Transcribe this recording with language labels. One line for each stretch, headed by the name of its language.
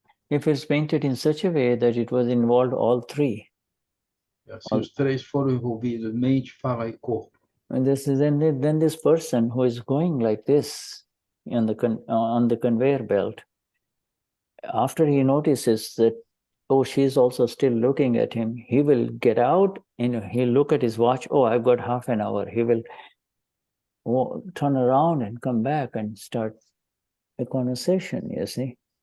English: If it's painted in such a way that it was involved all three.
Portuguese: Se os três foram envolvidos, mente, fala e corpo.
English: And then this person who is going like this on the conveyor belt, after he notices that, oh, she's also still looking at him, he will get out and he'll look at his watch. Oh, I've got half an hour. He will turn around and come back and start a conversation, you see.